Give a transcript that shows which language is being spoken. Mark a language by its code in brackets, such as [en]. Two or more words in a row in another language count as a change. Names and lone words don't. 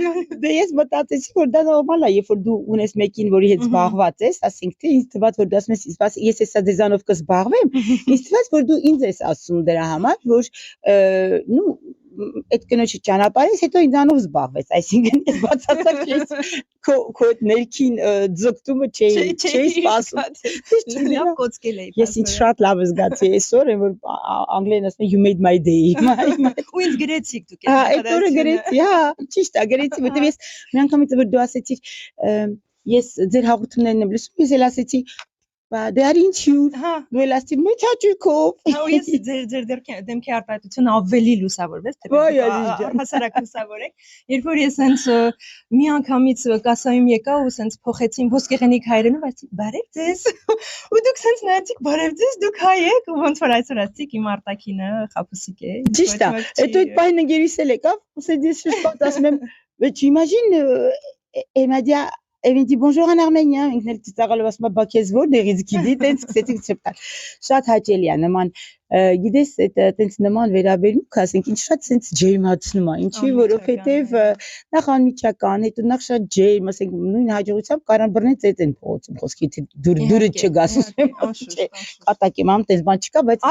[hy] Դե ես մտածեցի, որ դա նորմալ է, երբ որ դու ունես մեկին, որի հետ զբաղված ես, ասենք թե ինձ թվաց, որ դու ասում ես, ես հեսա դեզանով կզբաղվեմ, ինձ թվաց, որ դու ինձ ես ասում դրա համար, որ այդ կնոջը ճանապարհից հետո ինձանով զբաղվեց, այսինքն ես բացարձակ ես քո ներքին ձգտումը չէի սպասում։ Լավ կոծկել էի։ Ես ինձ շատ լավ զգացի այսօր, որ անգլերեն ասում են [en] you made my day։ [hy] Ու ինձ գրեցիք դուք։ Այդ օրը գրեցի, ճիշտ է, գրեցի, որտեղ ես մի անգամից որ դու ասեցիր, ես ձեր հաղորդումներն եմ լսում, ես էլ ասեցի Բա դե արի ինչու, դու էլ ասի մեծ հաճույքով։ Ու ես ձեր դեմքի արտահայտությունը ավելի լուսավորվեց, թե հասարակ լուսավոր եք։ Երբ որ ես հենց մի անգամից կասայում եկա ու հենց փոխեցին ոսկեղենիկ հայերենով, ասի բարև ձեզ։ Ու դուք հենց նայեցիք բարև ձեզ, դուք հայ եք, ու ոնց որ այսօր ասիք իմ արտակինը խապուսիկ է։ Ճիշտ է։ Հետո այդ բանը գերիս էլ եկավ, ասեց ես շփոթ ասում եմ, [fr] j'imagine elle m'a dit Elle me dit bonjour en arménien, [hy] ինքն էլ ծիծաղալով ասում է, բա քեզ որտեղից գիտի, տենց սկսեցինք շփթալ։ Շատ հաճելի է նման, գիտես, տենց նման վերաբերմունք, ասենք, ինչ շատ տենց ջերմացնում է, ինչի, որովհետև նախ անմիջական, հետո նախ շատ ջերմ, ասենք, նույն հաջողությամբ կարան բռնեց այդ են փողոցում, խոսքի թե դուրը չգաս, չէ, կատակ եմ անում, տենց բան չկա, բայց